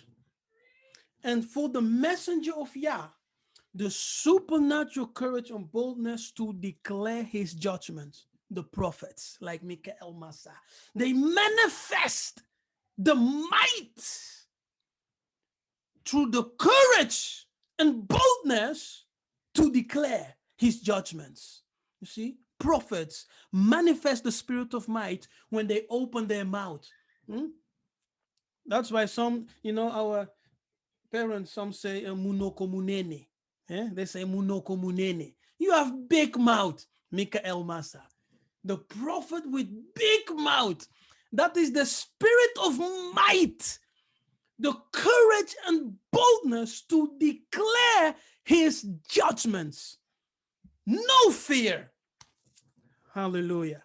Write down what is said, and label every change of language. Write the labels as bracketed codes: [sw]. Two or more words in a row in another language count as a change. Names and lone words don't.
[en] And for the messenger of Yah, the supernatural courage and boldness to declare his judgments, the prophets like Mikael Massa, they manifest the might through the courage and boldness to declare his judgments. You see, prophets manifest the spirit of might when they open their mouth. That's why some, our parents, some say [ln] munoko munene. [en] They say [ln] munoko munene. [en] You have big mouth, Mikael Massa. The prophet with big mouth. That is the spirit of might. The courage and boldness to declare his judgments. No fear. Hallelujah.